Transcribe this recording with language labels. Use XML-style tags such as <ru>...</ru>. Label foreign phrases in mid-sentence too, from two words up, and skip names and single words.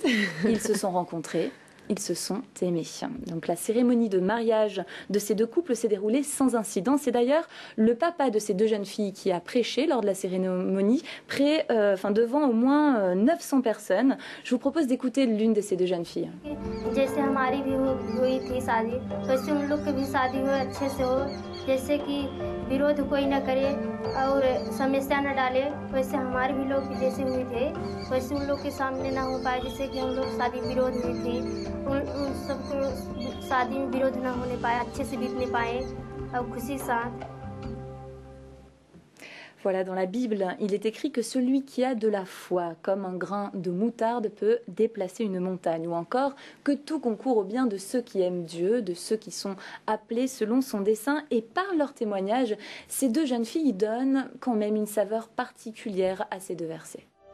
<fr>Ils se sont rencontrés. Ils se sont aimés. Donc la cérémonie de mariage de ces deux couples s'est déroulée sans incident. C'est d'ailleurs le papa de ces deux jeunes filles qui a prêché lors de la cérémonie, devant au moins 900 personnes. Je vous propose d'écouter l'une de ces deux jeunes filles.</fr> <hi>जैसे कि विरोध कोई न करे और समस्या न डाले, वैसे हमारे भी लोग जैसे हुए थे वैसे उन लोग के सामने ना हो पाए, जैसे कि हम लोग शादी विरोध में थे, उन सबको शादी में विरोध ना होने पाए, अच्छे से बीतने पाए और खुशी साथ.</hi> <fr>Voilà, dans la Bible, il est écrit que celui qui a de la foi, comme un grain de moutarde, peut déplacer une montagne. Ou encore que tout concourt au bien de ceux qui aiment Dieu, de ceux qui sont appelés selon son dessein. Et par leur témoignage, ces deux jeunes filles donnent quand même une saveur particulière à ces deux versets.</fr>